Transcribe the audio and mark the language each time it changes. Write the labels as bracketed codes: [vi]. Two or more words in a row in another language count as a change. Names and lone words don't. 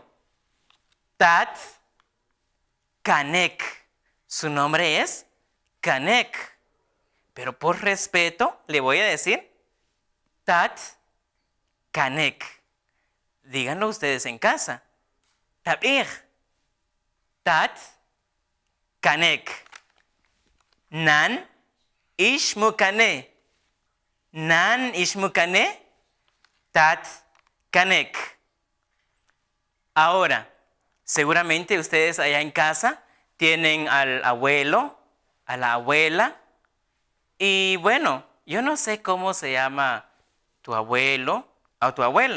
[es] Tat Kanek. Su nombre es Kanek. Pero por respeto le voy a decir Tat Kanek. Díganlo ustedes en casa. Tabir. Tat Kanek. Nan Ishmukane. Nan Ishmukane. Tat Kanek. Ahora, seguramente ustedes allá en casa tienen al abuelo, a la abuela. Y bueno, yo no sé cómo se llama tu abuelo o tu abuela.